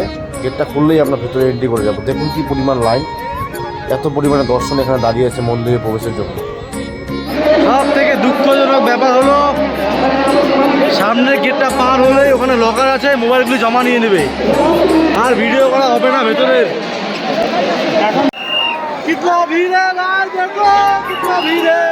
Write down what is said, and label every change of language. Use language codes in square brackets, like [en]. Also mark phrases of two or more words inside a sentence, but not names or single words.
[bn] গেটটা খুললেই আমরা ভেতরে এন্ট্রি করে যাব। দেখুন কি পরিমাণ লাইন, এত পরিমাণে দর্শন এখানে দাঁড়িয়ে আছে মন্দিরে প্রবেশের জন্য। সব থেকে দুঃখজনক ব্যাপার হলো, সামনের গেটটা পার হলে ওখানে লকার আছে, মোবাইলগুলি জমা নিয়ে নেবে, আর ভিডিও করা হবে না ভেতরে। [hi] कितना भीड़ है यार, देखो कितना भीड़ है।